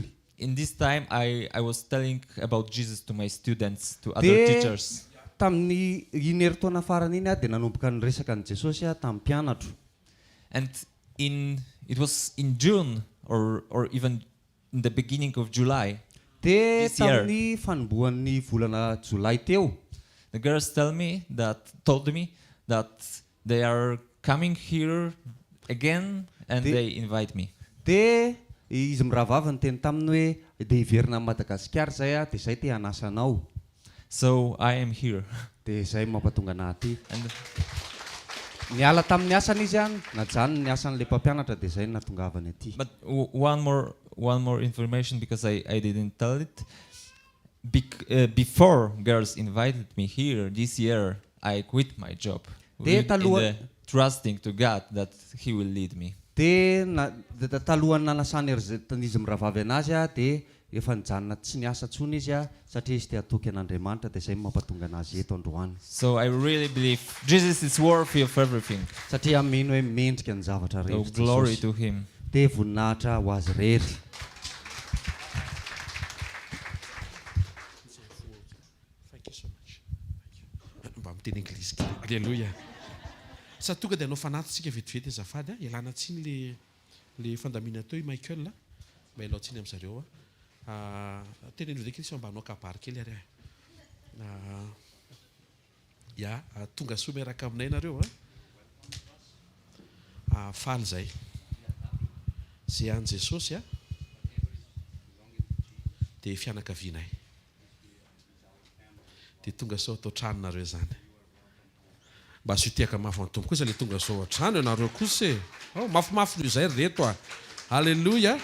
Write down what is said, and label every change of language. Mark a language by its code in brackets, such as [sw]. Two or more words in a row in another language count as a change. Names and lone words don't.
[en] In this time, I was telling about Jesus to my students, to other [mg] Dia [en] teachers. [mg] tamin'ny iny herintaona farany iny dia nanomboka niresaka ny Jesosy tamin'ny mpianatro. [en] And it was in June or even in the beginning of July, [mg] Dia [en] This year. [mg] tamin'ny fanombohan'ny volana Jolay teo, [en] the girls told me that they are coming here again and They- they invite me. [mg] dia izy mirahavavy ny teny taminy hoe dia hiverina amin'ny Madagasikara izay dia izay te hanasa anao. [en] So I am here. [mg] Dia izay mampatonga anahy aty. [en] And [mg] Niala tamin'ny asany izy najany ny asan'ilay mpampianatra dia izay natongavany aty. [en] but one more information, because I didn't tell it. Before girls invited me here this year, I quit my job, [mg] Dia [en] in [mg] taloha- [en] trusting to God that He will lead me. [mg] Dia talohany nanasany izy mirahavavy anazy dia efa nijanona tsy niasa tsony izy a satria izy te hatoky an'Andriamanitra dia izay mampatonga anazy eto androany. [en] So I really believe Jesus is worthy of everything. [mg] Satria mino hoe mendrika ny zavatra [en] So [mg] rehetra [en] glory [mg] Jesosy. [en] to him. [mg] Dia voninahitra ho azy rehetra. [en] Thank you so much. [mg] Mba miteny English kely. Alleluia. Sa tonga dia anao fanatintsika vetivety azafady ialana tsiny le fandamina teo i Michael mba ialao tsiny amin'izareo tenen'io dia kely mba hanao kabary kely ary ya tonga soa miaraka aminay nareo faly zay zay any Jesosy dia fianakavianay dia tonga sao atao tranonareo zany mba sotiaka mafy ny tompo kosa le tonga sao trano ianareo kosa mafimafy noho izay reto alleluia.